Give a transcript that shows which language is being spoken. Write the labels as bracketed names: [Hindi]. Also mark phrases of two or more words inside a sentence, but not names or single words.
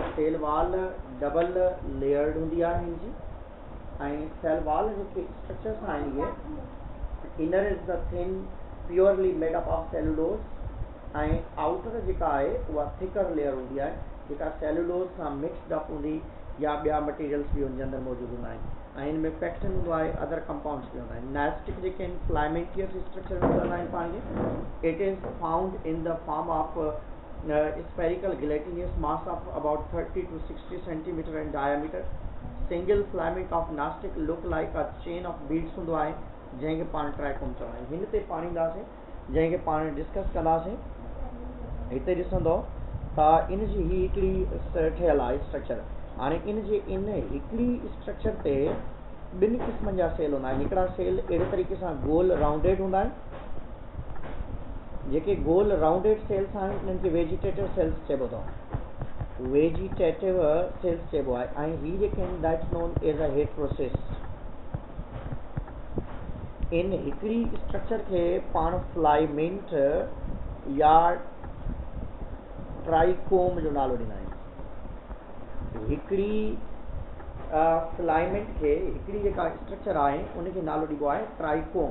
[English] cell wall double layered [Sindhi] हूंदी आहे इनजी ऐं [English] cell wall [Sindhi] जेके स्ट्रक्चर्स आहिनि, इहे [English] inner is the thin purely made up of cellulose [Sindhi] ऐं आउटर जेका आहे उहा [English] thicker layer [Sindhi] हूंदी आहे, जेका सेलुलोज सां [English] mixed up [Sindhi] हूंदी या ॿिया मटीरियल्स भी उनजे अंदरि मौजूदु हूंदा आहिनि ऐं इनमें पैक्टिन हूंदो आहे, [English] other compounds [Sindhi] भी हूंदा आहिनि। नास्टिक जेके आहिनि [English] filamentous structure [Sindhi] में मिलंदा आहिनि पाण खे। [English] it is found in the form of spherical gelatinous mass of about 30 to 60 centimeter in diameter। single filament of nastic look like a chain of beads [Sindhi] हूंदो आहे, जंहिंखे पाण ट्राइकोम चवंदा आहियूं। हिन ते पाण ईंदासीं, जंहिंखे पाण डिस्कस कंदासीं। हिते ॾिसंदो त इन जी ही हिकिड़ी ठहियल आहे स्ट्रक्चर। हाणे इन जे इन हिकिड़ी स्ट्रक्चर ते ॿिनि क़िस्मनि जा सेल हूंदा आहिनि। हिकिड़ा सेल अहिड़े तरीक़े सां गोल राउंडेड हूंदा आहिनि, जेके गोल [English] rounded cells [Sindhi] आहिनि इन्हनि खे [English] vegetative cells [Sindhi] चइबो अथव, [English] vegetative cells [Sindhi] चइबो आहे। ऐं ही जेके आहिनि [English] that's known as a hetrosis. [Sindhi] इन हिकिड़ी स्ट्रक्चर खे पाण फ्लाइमेंट या ट्राइकोम जो नालो ॾींदा आहियूं। हिकिड़ी फिलामेंट खे, हिकिड़ी जेका स्ट्रक्चर आहे उनखे नालो ॾिबो आहे ट्राइकोम।